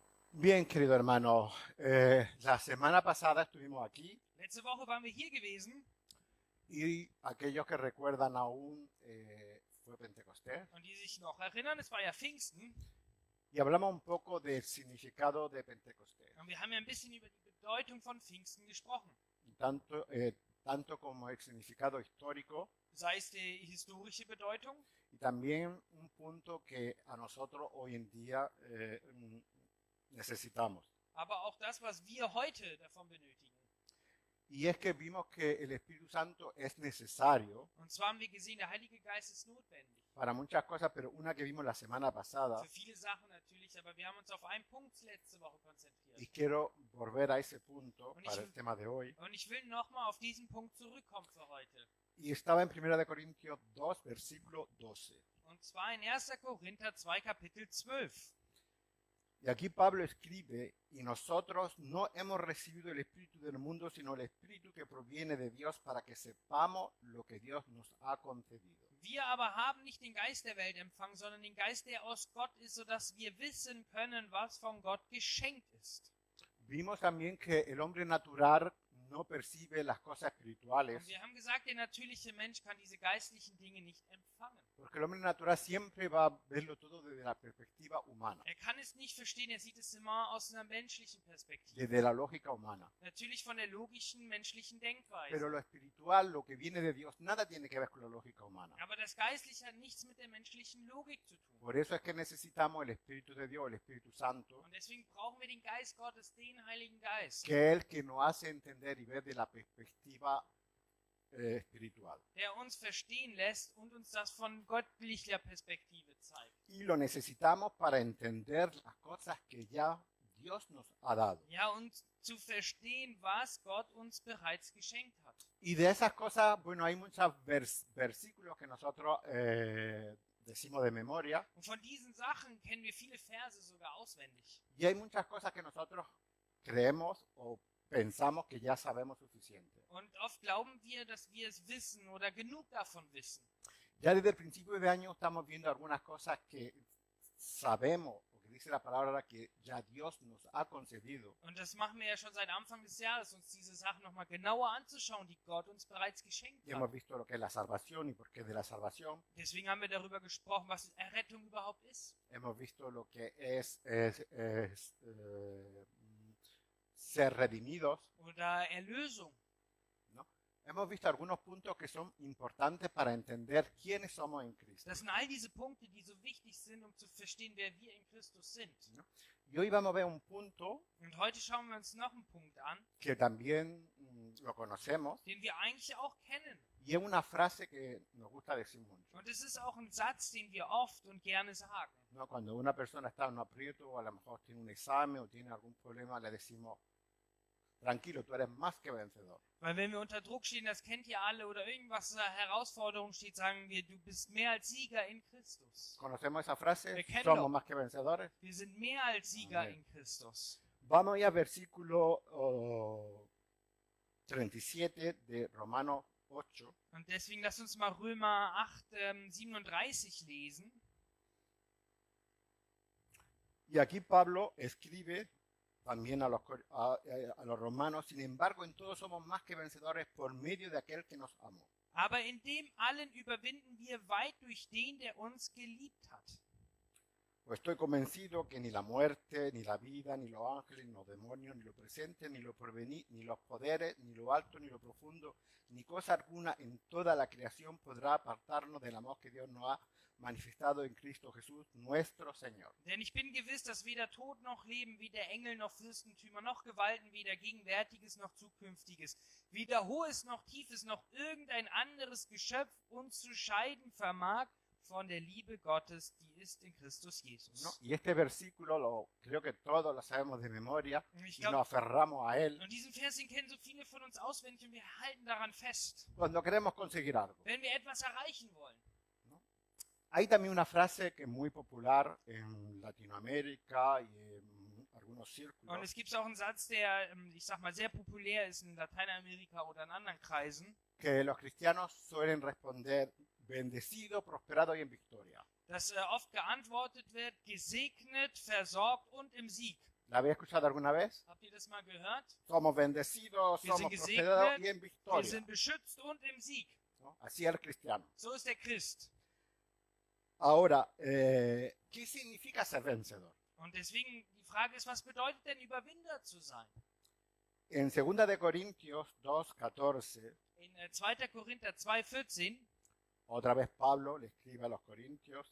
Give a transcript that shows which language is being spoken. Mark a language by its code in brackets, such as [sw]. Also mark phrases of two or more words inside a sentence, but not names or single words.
[es] Bien, querido hermano, la semana pasada estuvimos aquí [de] Letzte Woche waren wir hier gewesen [es] y aquellos que recuerdan aún fue Pentecostés [de] und die sich noch erinnern, es war ja Pfingsten [es] y hablamos un poco del significado de Pentecostés, [de] und wir haben ja ein bisschen über die Bedeutung von Pfingsten gesprochen. [es] tanto como el significado histórico [de] Sei es die historische Bedeutung, [es] y también un punto que a nosotros hoy en día necesitamos. [de] aber auch das, was wir heute davon benötigen. [es] Y es que vimos que el Espíritu Santo es necesario [de] Und zwar haben wir gesehen, der Heilige Geist ist notwendig. [es] para muchas cosas, pero una que vimos la semana pasada, [de] Für viele Sachen natürlich, aber wir haben uns auf einen Punkt letzte Woche konzentriert. [es] y quiero volver a ese punto [de] Und [es] para el tema de hoy. [de] ich will nochmal auf diesen Punkt zurückkommen für heute. [es] Y estaba en 1 Corintios 2, versículo 12. [de] Und zwar in 1. Korinther 2, Kapitel 12. [es] Y aquí Pablo escribe, y nosotros no hemos recibido el Espíritu del mundo, sino el Espíritu que proviene de Dios para que sepamos lo que Dios nos ha concedido. [de] Wir aber haben nicht den Geist der Welt empfangen, sondern den Geist, der aus Gott ist, sodass wir wissen können, was von Gott geschenkt ist. [es] Vimos también que el hombre natural no percibe las cosas [de] Und [es] espirituales, [de] wir haben gesagt, der natürliche Mensch kann diese geistlichen Dinge nicht empfangen. [es] porque el hombre natural siempre va a verlo todo desde la perspectiva humana, [de] Er kann es nicht verstehen, er sieht es immer aus einer menschlichen Perspektive. [es] desde la lógica humana. [de] Natürlich von der logischen, menschlichen [es] Pero [de] Denkweise. [es] lo espiritual, lo que viene de Dios, nada tiene que ver con la lógica humana. [de] Aber das Geistliche hat nichts mit der menschlichen Logik zu tun. [es] Por eso es que necesitamos el Espíritu de Dios, el Espíritu Santo, [de] Und deswegen brauchen wir den Geist Gottes, den Heiligen Geist, [es] que es el que nos hace entender y ver de la perspectiva espiritual. [de] der uns verstehen lässt und uns das von göttlicher Perspektive zeigt. [es] Y lo necesitamos para entender las cosas que ya Dios nos ha dado. [de] Ja, und zu verstehen, was Gott uns bereits geschenkt hat. [es] Y de esas cosas, bueno, hay muchos versículos que nosotros decimos de memoria, [de] Und von diesen Sachen kennen wir viele Verse sogar auswendig. [es] y hay muchas cosas que nosotros creemos o pensamos que ya sabemos suficiente. [de] Und oft glauben wir, dass wir es wissen oder genug davon wissen. [es] Ya desde el principio de año estamos viendo algunas cosas que sabemos, o que dice la palabra que ya Dios nos ha concedido. [de] Und das machen wir ja schon seit Anfang des Jahres, uns diese Sachen nochmal genauer anzuschauen, die Gott uns bereits geschenkt [es] Y hemos [de] hat. [es] visto lo que es la salvación y por qué de la salvación. [de] Deswegen haben wir darüber gesprochen, was Errettung überhaupt ist. [es] Hemos visto lo que es ser redimidos, [de] Oder Erlösung. [es] ¿no? Hemos visto algunos puntos que son importantes para entender quiénes somos en Cristo. [de] Das sind all diese Punkte, die so wichtig sind, um zu verstehen, wer wir in Christus sind. [es] ¿No? Y hoy vamos a ver un punto [de] Und heute schauen wir uns noch einen Punkt an, [es] que también lo conocemos [de] den wir eigentlich auch kennen. [es] y es una frase que nos gusta decir mucho. [de] Und es ist auch ein Satz, den wir oft und gerne sagen. [es] ¿No? Cuando una persona está en un aprieto o a lo mejor tiene un examen o tiene algún problema, le decimos, tranquilo, tú eres más que vencedor. [de] Weil wenn wir unter Druck stehen, das kennt ihr alle, oder irgendwas Herausforderung steht, sagen wir, du bist mehr als Sieger in Christus. [es] ¿Conocemos esa frase? Pequeño. Somos más que vencedores. [de] Wir sind mehr als Sieger [es] Amén. [de] in Christus. [es] Vamos ya al versículo 37 de Romanos 8. [de] Und deswegen lasst uns mal Römer 8, 37 lesen. [es] Y aquí Pablo escribe también a los romanos, sin embargo, en todo somos más que vencedores por medio de aquel que nos amó. [de] Aber in dem allen überwinden wir weit durch den, der uns geliebt hat. [es] Pues estoy convencido que ni la muerte, ni la vida, ni los ángeles, ni los demonios, ni lo presente, ni lo porvenir, ni los poderes, ni lo alto, ni lo profundo, ni cosa alguna en toda la creación podrá apartarnos del amor que Dios nos ha manifestado en Cristo Jesús, nuestro Señor. [de] Denn ich bin gewiss, dass weder Tod noch Leben, weder Engel noch Fürstentümer noch Gewalten, weder Gegenwärtiges noch Zukünftiges, weder Hohes noch Tiefes noch irgendein anderes Geschöpf uns zu scheiden vermag von der Liebe Gottes, die ist in Christus Jesus. [es] ¿No? Y este versículo creo que todos lo sabemos de memoria [de] Ich [es] y [de] glaub- [es] nos aferramos a él [de] Und diesen Vers, den kennen so viele von uns auswendig und wir halten daran fest, [es] cuando queremos conseguir algo. [de] wenn wir etwas erreichen wollen. [es] Hay también una frase que es muy popular en Latinoamérica y en algunos [de] Und [es] círculos, [de] es gibt auch einen Satz, der, ich sag mal, sehr populär ist in Lateinamerika oder in anderen Kreisen, [es] que los cristianos suelen responder bendecido, prosperado y en victoria. [de] dass oft geantwortet wird, gesegnet, versorgt und im Sieg. [es] ¿La habéis escuchado alguna vez? [de] Habt ihr das mal gehört? [es] Somos bendecidos, [de] Wir sind [es] somos prosperados y en [de] gesegnet, wir [es] victoria, [de] sind beschützt und im Sieg. [es] ¿no? Así es el cristiano. [de] So ist der Christ. [es] Ahora, ¿qué significa ser vencedor? [de] Und deswegen die Frage ist, was bedeutet denn Überwinder zu sein? [es] En 2 de Corintios 2:14, [de] In 2. Korinther 2,14 [es] otra vez Pablo le escribe a los corintios: